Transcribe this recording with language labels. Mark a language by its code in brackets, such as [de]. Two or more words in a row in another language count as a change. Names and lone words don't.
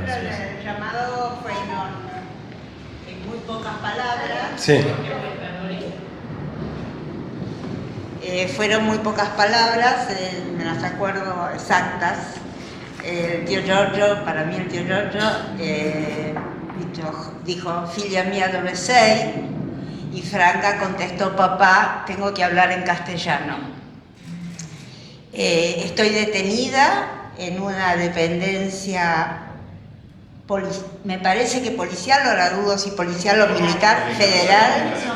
[es] El llamado fue en muy pocas palabras. Sí. Fueron muy pocas palabras, me las acuerdo exactas. El tío Giorgio, para mí el tío Giorgio, dijo, [it] figlia mia dove sei? [es] Y Franca contestó, papá, tengo que hablar en castellano. Estoy detenida en una dependencia, me parece que policial, ahora dudo si policial o militar, federal.